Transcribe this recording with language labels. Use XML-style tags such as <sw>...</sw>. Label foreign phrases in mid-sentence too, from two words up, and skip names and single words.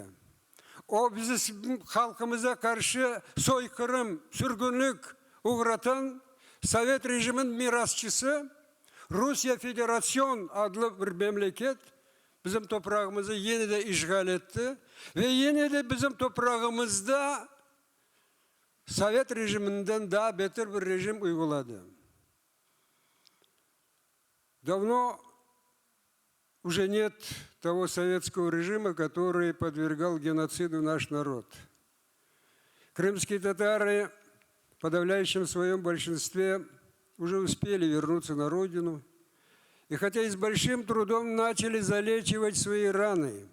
<tr>O bizim halkımıza karşı soykırım, sürgünlük uğratan Sovet rejimin mirasçısı Rusya Federasyon adlı bir memleket bizim toprağımızı yeniden işgal etti ve yine de bizim toprağımızda Sovet rejiminden daha beter bir rejim uyguladı.</tr> <ru>Давно уже нет того советского режима, который подвергал геноциду наш народ. Крымские татары в подавляющем своем большинстве уже успели вернуться на родину, и хотя и с большим трудом начали залечивать свои раны.</ru>